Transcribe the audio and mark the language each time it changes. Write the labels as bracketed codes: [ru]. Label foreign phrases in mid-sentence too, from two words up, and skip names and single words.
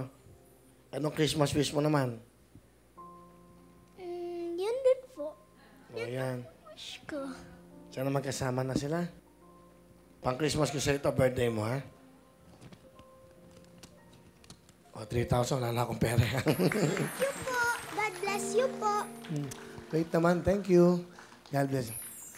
[tl] Anong Christmas wish mo naman? Yun din po. O yan. Wish ko. Sana magkasama na sila. Pang Christmas ko sa ito, birthday mo, ha? O, 3,000. Wala na akong pera. [en] You po. God bless you po. [tl] Wait naman. [en] Thank you. God bless.